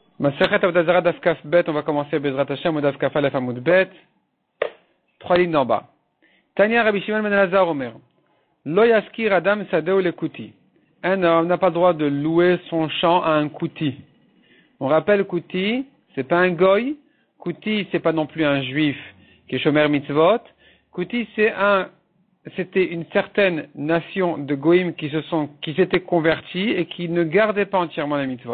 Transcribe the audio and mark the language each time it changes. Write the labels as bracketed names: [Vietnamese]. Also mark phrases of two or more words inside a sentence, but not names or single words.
[Hebrew] מסכת עבודה זרה דף כף בית, [French] on va commencer [Hebrew] בעזרת השם, דף כף אלף עמוד בית. [French] 3 lignes d'en bas. [Hebrew] תניא רבי שמעון בן אלעזר אומר. לא ישכיר אדם שדהו לכותי. [French] Un homme n'a pas le droit de louer son champ à un Kuti. On rappelle Kuti, c'est pas un goy. Kuti, c'est pas non plus un juif qui est [Hebrew] שומר מצוות. [French] Kuti, c'était une certaine nation de goïm qui s'étaient convertis et qui ne gardaient pas entièrement les mitzvot.